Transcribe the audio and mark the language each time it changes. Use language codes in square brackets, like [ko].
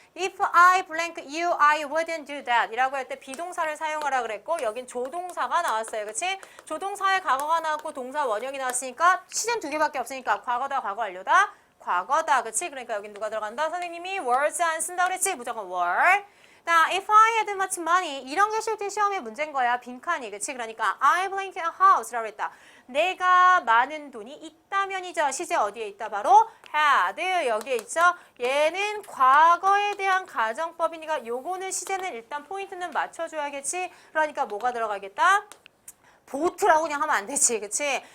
[en] If I blank you, I wouldn't do that [ko] 이라고 할 때 비동사를 사용하라 그랬고 여긴 조동사가 나왔어요. 그치? 조동사에 과거가 나왔고 동사 원형이 나왔으니까 시제는 두 개밖에 없으니까 과거다, 과거 완료다, 과거다. 그치? 그러니까 여긴 누가 들어간다? 선생님이 words 안 쓴다 그랬지? 무조건 were. 나 [en] if I had much money [ko] 이런 게 실제 시험의 문제인 거야. 빈칸이. 그치? 그러니까 [en] I blank a house [ko] 라고 했다. 내가 많은 돈이 있다면이죠. 시제 어디에 있다? 바로 had 여기에 있죠. 얘는 과거에 대한 가정법이니까 요거는 시제는 일단 포인트는 맞춰줘야겠지. 그러니까 뭐가 들어가겠다? 보트라고 그냥 하면 안 되지. 그치?